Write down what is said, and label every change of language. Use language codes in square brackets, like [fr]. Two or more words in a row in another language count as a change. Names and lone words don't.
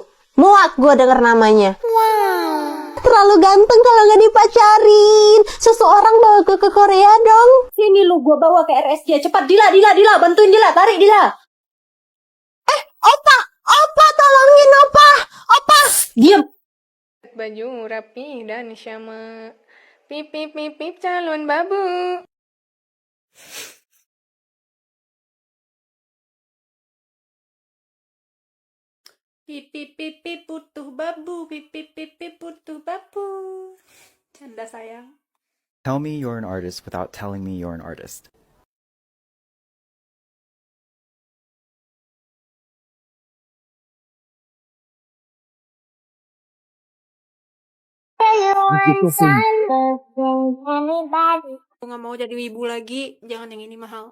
[id] Muak gue denger namanya. Terlalu ganteng kalau nggak dipacarin. Seseorang bawa gue ke Korea dong. Sini lu, gua bawa ke RSJ. Cepat, Dila, bantuin Dila, tarik Dila. Opa, tolongin opa. Diam. Baju rapi dan syama. Pip pip pip pip calon babu. Pip pip pip pip butuh babu, pip pip pip pip butuh babu. Canda sayang. [en] Tell me you're an artist without telling me you're an artist. [id] Aku nggak mau jadi wibu lagi, jangan yang ini mahal.